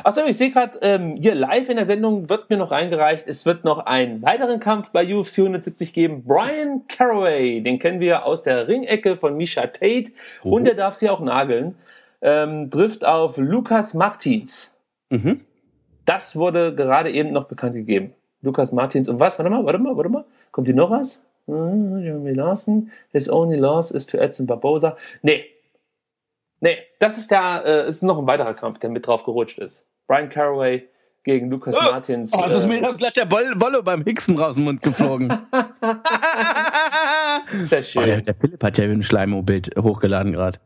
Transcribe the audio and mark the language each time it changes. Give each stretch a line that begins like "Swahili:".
German: Achso, ich sehe gerade, hier live in der Sendung wird mir noch reingereicht, es wird noch einen weiteren Kampf bei UFC 170 geben. Brian Caraway, den kennen wir aus der Ringecke von Misha Tate. Oh. Und er darf sie auch nageln. Trifft auf Lucas Martins. Mhm. Das wurde gerade eben noch bekannt gegeben. Lucas Martins und was? Warte mal. Kommt hier noch was?
English: Jeremy Larson, his only loss is to Edson Barboza.
German: Nee, das ist ist noch ein weiterer Kampf, der mit drauf gerutscht ist. Brian Caraway gegen Lucas Martins. Oh, das ist mir glatt der Bollo beim Hixen raus dem Mund geflogen. Sehr schön. Oh, der Philipp hat ja ein Schleimo-Bild hochgeladen gerade.